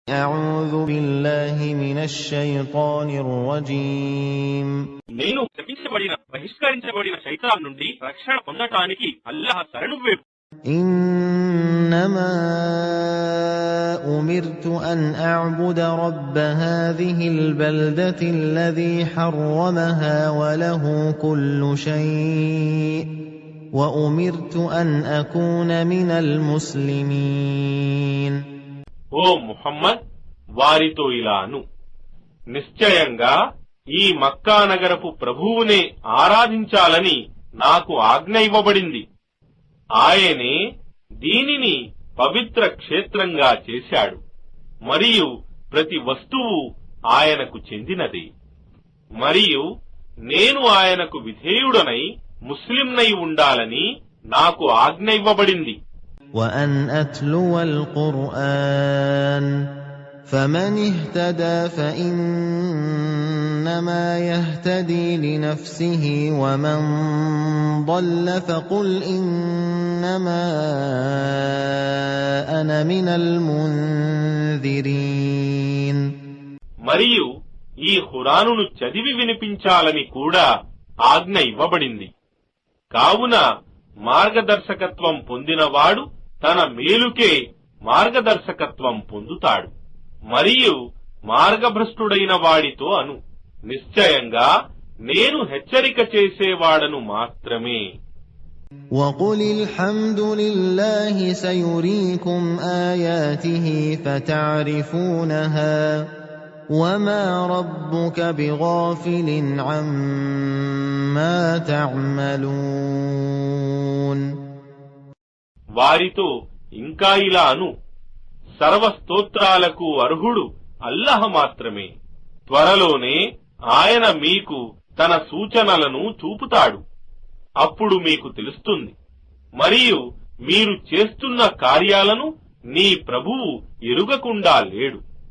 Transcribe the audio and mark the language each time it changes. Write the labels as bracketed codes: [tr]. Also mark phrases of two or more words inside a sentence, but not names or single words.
[ar] أعوذ بالله من الشيطان الرجيم [te] నేను శపించబడిన బహిష్కరించబడిన శైతాన్ నుండి రక్షణ పొందటానికి అల్లాహ్ శరణు వేడు. [ar] إنما أمرت أن أعبد رب هذه البلدة الذي حرمها وله كل شيء وأمرت أن أكون من المسلمين. [te] ఓ ముహమ్మద్, వారితో ఇలాను, నిశ్చయంగా ఈ మక్కా నగరపు ప్రభువునే ఆరాధించాలని నాకు ఆజ్ఞ ఇవ్వబడింది. ఆయనే దీనిని పవిత్ర క్షేత్రంగా చేశాడు మరియు ప్రతి వస్తువు ఆయనకు చెందినది. మరియు నేను ఆయనకు విధేయుడనై ముస్లింనై ఉండాలని నాకు ఆజ్ఞ ఇవ్వబడింది. [ar] وأن أتلو القرآن فمن اهتدى فإنما يهتدي لنفسه ومن ضل فقل إنما أنا من المنذرين. [te] మరియు ఈ ఖురానును చదివి వినిపించాలని కూడా ఆజ్ఞ ఇవ్వబడింది. కావున మార్గదర్శకత్వం పొందినవాడు తన మేలుకే మార్గదర్శకత్వం పొందుతాడు. మరియు మార్గభ్రష్టుడైన వాడితో అను, నిశ్చయంగా నేను హెచ్చరిక చేసేవాడను మాత్రమే. [ar] وَقُلِ الْحَمْدُ لِلَّهِ سَيُرِيكُمْ آيَاتِهِ فَتَعْرِفُونَهَا وَمَا رَبُّكَ بِغَافِلٍ عَمَّا تَعْمَلُونَ. [te] వారితో ఇంకా ఇలా అను, సర్వస్తోత్రాలకు అర్హుడు అల్లాహ్ మాత్రమే. త్వరలోనే ఆయన మీకు తన సూచనలను చూపుతాడు. అప్పుడు మీకు తెలుస్తుంది. మరియు మీరు చేస్తున్న కార్యాలను నీ ప్రభువు ఎరుగకుండా లేడు.